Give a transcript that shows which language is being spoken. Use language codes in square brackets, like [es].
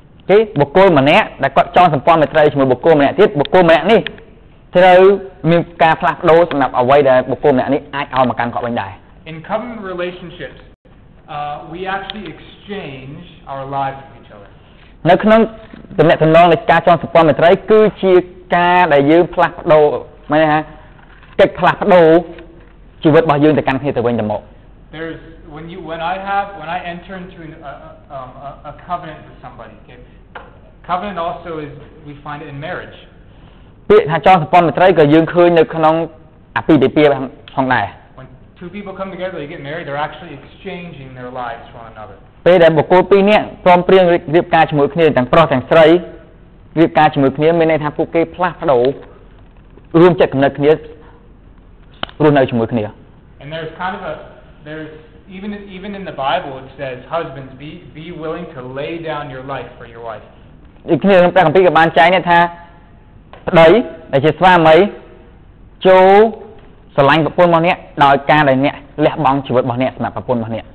[km] គេបុគ្គលម្នាក់ដែលគាត់ចងសម្ព័ន្ធមេត្រីជាមួយបុគ្គលម្នាក់ទៀតបុគ្គលម្នាក់នេះត្រូវមានការផ្លាស់ប្ដូរសម្រាប់អ្វីដែលបុគ្គលម្នាក់នេះអាចឲ្យមកកាន់គាត់វិញដែរ [en] In covenant relationships, we actually exchange our lives with each other. [km] នៅក្នុងទំនាក់ទំនងនៃការចងសម្ព័ន្ធមេត្រីគឺជាការដែលយើងផ្លាស់ប្ដូរមានន័យថាកិច្ចផ្លាស់ប្ដូរជីវិតរបស់យើងទៅកាន់គ្នាទៅវិញទៅមក [en] There's when I enter into a covenant with somebody. Okay, covenant also is we find it in marriage. [km] ពាក្យថាចងសម្ព័ន្ធមេត្រីក៏យើងឃើញនៅក្នុងអាពាហ៍ពិពាហ៍ផងដែរ [en] When two people come together, they get married. They're actually exchanging their lives for one another. [km] ពេលដែលបុគ្គលពីរនាក់ព្រមព្រៀងរៀបការជាមួយគ្នាទាំងប្រុសទាំងស្រីរៀបការជាមួយគ្នាមានន័យថាពួកគេផ្លាស់ប្ដូររួមចិត្តគំនិតគ្នារស់នៅជាមួយគ្នា [en] And there's even in the Bible it says husbands be willing to lay down your life for your wife. [km] ដូចគ្នាក្នុងព្រះគម្ពីរក៏បានចែងថាប្តីដែលជាស្វាមីចូលស្រឡាញ់ប្រពន្ធរបស់អ្នកដោយការដែលអ្នកលះបង់ជីវិតរបស់អ្នកសម្រាប់ប្រពន្ធរបស់អ្នក